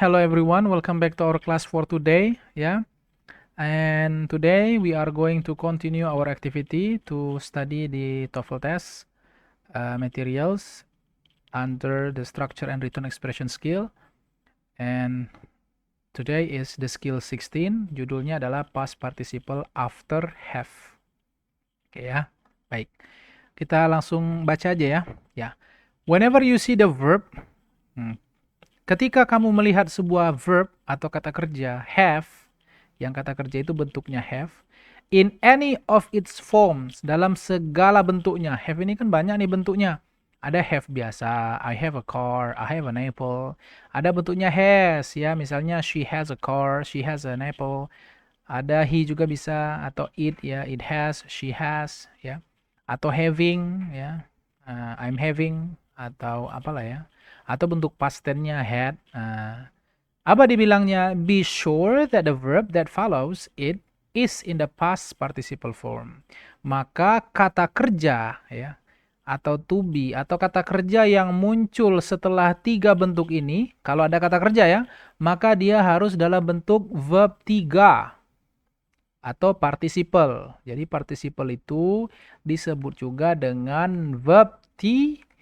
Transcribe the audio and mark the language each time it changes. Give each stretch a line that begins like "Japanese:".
English: Hello everyone, welcome back to our class for today. And today we are going to continue our activity to study the TOEFL test materials under the structure and written expression skill. And today is the skill 16.
Indonesian: Judulnya adalah
English: past participle after have.
Indonesian: Oke ya, baik. Kita langsung baca aja ya.
English: Whenever you see the verb,
Indonesian: ketika kamu melihat sebuah verb atau kata kerja have, yang kata kerja itu bentuknya have,
English: in any of its forms,
Indonesian: dalam segala bentuknya. Have ini kan banyak nih bentuknya. Ada have biasa,
English: I have a car, I have an apple.
Indonesian: Ada bentuknya has, ya, misalnya
English: she has a car, she has an apple.
Indonesian: Ada he juga bisa, atau it, ya,
English: it has, she has,
Indonesian: ya. Atau having, ya,
English: I'm having,
Indonesian: atau apalah ya. Atau bentuk past tense-nya had. Apa dibilangnya?
English: Be sure that the verb that follows it is in the past participle form.
Indonesian: Maka kata kerja ya, atau to be, atau kata kerja yang muncul setelah tiga bentuk ini, kalau ada kata kerja ya, maka dia harus dalam bentuk verb 3 atau participle. Jadi participle itu disebut juga dengan verb 3.